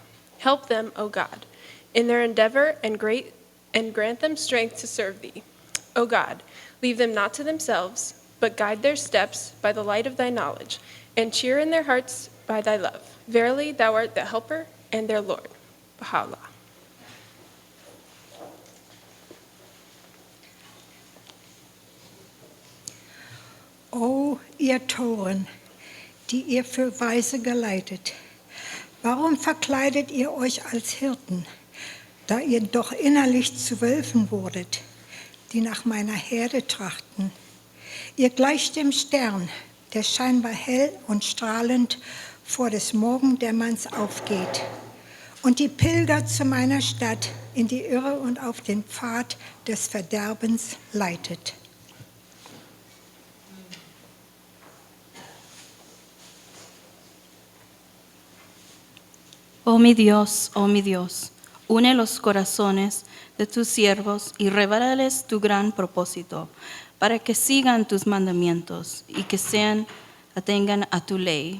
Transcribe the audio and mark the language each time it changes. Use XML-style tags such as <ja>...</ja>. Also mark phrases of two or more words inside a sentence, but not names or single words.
<en>Help them, O God, in their endeavor and grant them strength to serve thee. O God, leave them not to themselves, but guide their steps by the light of thy knowledge, and cheer in their hearts by thy love. Verily, thou art the helper and their Lord. Bahá'u'lláh.</en> <de>O ihr Toren, die ihr für Weise geleitet, warum verkleidet ihr euch als Hirten, da ihr doch innerlich zu Wölfen wurdet, die nach meiner Herde trachten? Ihr gleicht dem Stern, der scheinbar hell und strahlend vor des Morgendämmerns aufgeht und die Pilger zu meiner Stadt in die Irre und auf den Pfad des Verderbens leitet.</de> <es>Oh mi Dios, une los corazones de tus siervos y revélales tu gran propósito, para que sigan tus mandamientos y que atengan a tu ley.</es>